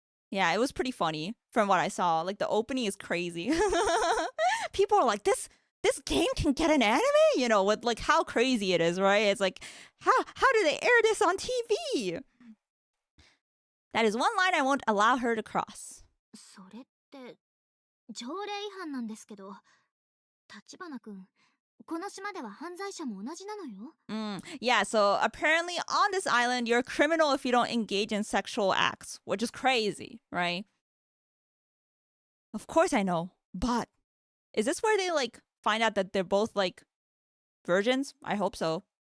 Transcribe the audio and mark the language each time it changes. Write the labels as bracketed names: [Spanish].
[English] Yeah, it was pretty funny from what I saw. Like, the opening is crazy. People are like, this game can get an anime? You know, with, like, how crazy it is, right? It's like, how do they air this on TV? That is one line I won't allow her to cross. [Japanese] それって条例違反なんですけど、橘くん。この島では犯罪者も同じなのよ。 [English] Yeah, so apparently on this island, you're a criminal if you don't engage in sexual acts, which is crazy, right? Of course I know, but is this where they, like, find out that they're both, like, virgins? I hope so.